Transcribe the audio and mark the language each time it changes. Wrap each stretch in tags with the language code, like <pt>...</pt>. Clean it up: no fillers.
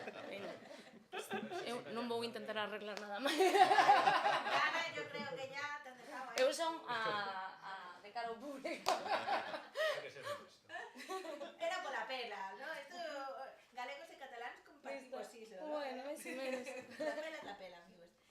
<gl>Venga, pues, eu non vou intentar arreglar nada máis.</gl> <es>Ana, yo creo que ya te han dejado ahí.</es> <gl>Eu son de cara ao público. Hai que ser honesto. Era pola pela, ¿no? Esto, galegos e cataláns compartimos iso, ¿no? Bueno, máis ou menos.</gl> <es>La pela es la pela, amigos.</es>